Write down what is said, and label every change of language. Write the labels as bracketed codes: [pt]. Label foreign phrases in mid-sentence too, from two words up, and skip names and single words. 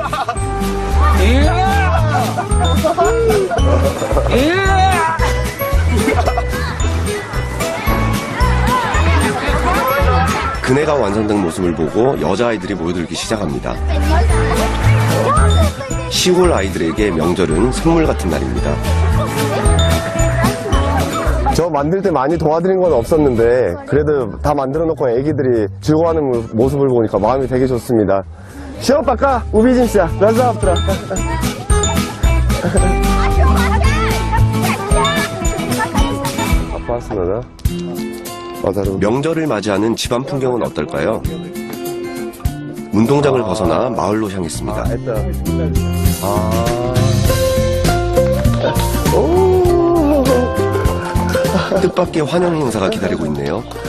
[ko] 그네가 완성된 모습을 보고 여자아이들이 모여들기 시작합니다. 시골 아이들에게 명절은 선물 같은 날입니다. 저 만들 때 많이 도와드린 건 없었는데 그래도 다 만들어 놓고 애기들이 즐거워하는 모습을 보니까 마음이 되게 좋습니다. [ru] Все, пока, увидимся, до завтра. опасно, да? [ko] 명절을 맞이하는 집안 풍경은 어떨까요? 운동장을 벗어나 마을로 향했습니다. 뜻밖의 환영 행사가 기다리고 있네요.